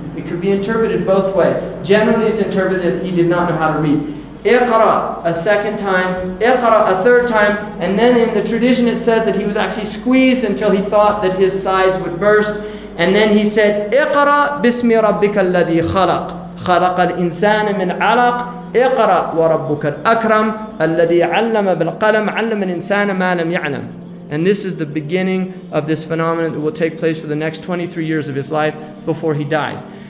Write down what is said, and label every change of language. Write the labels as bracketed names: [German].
[English] It could be interpreted both ways. Generally, it's interpreted that he did not know how to read. Iqra a second time, Iqra a third time, and then in the tradition it says that he was actually squeezed until he thought that his sides would burst. And then he said, [Arabic] Iqra bismi rabbika alladhi khalaq. خلق الإنسان من علق اقرأ وربك الأكرم الذي علم بالقلم علم الإنسان ما لم يعلم. [English] And this is the beginning of this phenomenon that will take place for the next 23 years of his life before he dies.